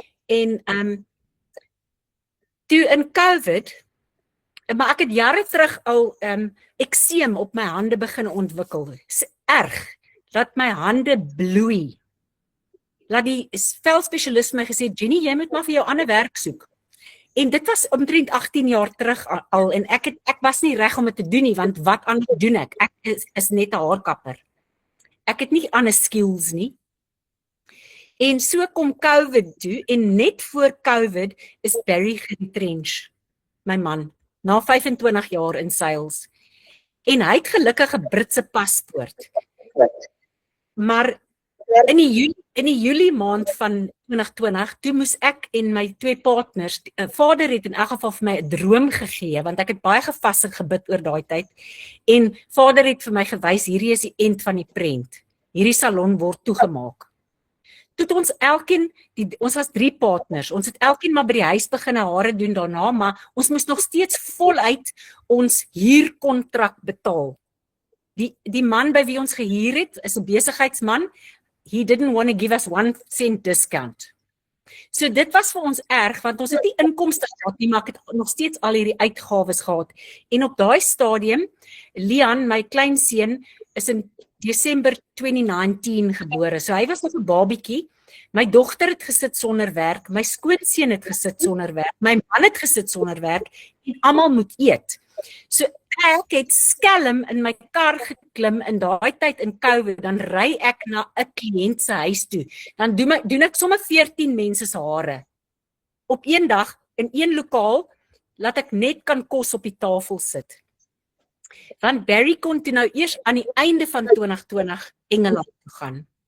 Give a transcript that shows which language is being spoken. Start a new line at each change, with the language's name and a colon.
Afrikaans: En toe in COVID, maar ek het jare terug al ekseem op my hande begin ontwikkel. Dis erg dat my hande bloei. Laat die velspesialist my gesê, Jenny, jy moet maar vir jou ander werk soek. En dit was omtrent 18 jaar terug al, en ek was nie reg om dit te doen nie, want wat anders doen ek? Ek is net 'n haarkapper. Ek het nie ander skills nie. En so kom COVID toe, en net voor COVID is Barry getrench, my man, na 25 jaar in sales. En hy het gelukkig 'n Britse paspoort. Maar in die Julie maand van 2020, toe moes ek en my 2 partners, vader het in elk geval vir my 'n droom gegee, want ek het baie gevas en gebid oor daai tyd, en vader het vir my gewys, hierdie is die end van die prent, hierdie salon word toegemaak. Toe het ons elkeen, ons was 3 partners, ons het elkeen maar by die huis begin hare doen daarna, maar ons moes nog steeds voluit ons huurkontrak betaal. Die man by wie ons gehuur het, is 'n besigheidsman.
English: He didn't want to give us 1 cent discount.
Afrikaans: So dit was vir ons erg, want ons het nie inkomste gehad nie, maar ek het nog steeds al hierdie uitgawes gehad. En op daai stadium, Leon, my kleinseun, is in Desember 2019 gebore. So hy was nog 'n babietjie. My dogter het gesit sonder werk, my skoonseun het gesit sonder werk, my man het gesit sonder werk, en almal moet eet. So ek het skelm in my kar geklim in daai tyd in COVID, dan ry ek na 'n kliënt se huis toe. Dan doen ek sommer 14 mense se hare. Op een dag, in een lokaal, laat ek net kan kos op die tafel sit. Want Barry kon toe nou eers aan die einde van 2020 Engeland toe gaan.